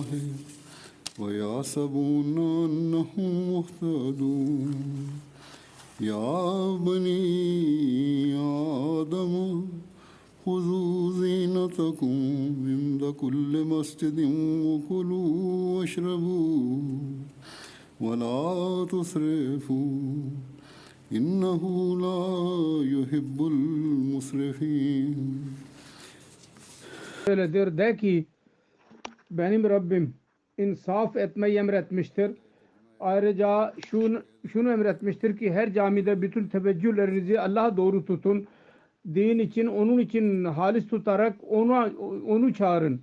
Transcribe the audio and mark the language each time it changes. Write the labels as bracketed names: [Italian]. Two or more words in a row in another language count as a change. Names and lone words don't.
[Arabic] ويحسبون أنهم مهتدون يا بني آدم خذوا زينتكم عند كل مسجد وكلوا واشربوا ولا تسرفوا إنه لا يحب المسرفين. [Turkish] Öyledir de ki benim Rabbim insaf etmeyi emretmiştir. Ayrıca şunu emretmiştir ki her camide bütün teveccühlerinizi Allah'a doğru tutun. Din için, onun için halis tutarak onu çağırın.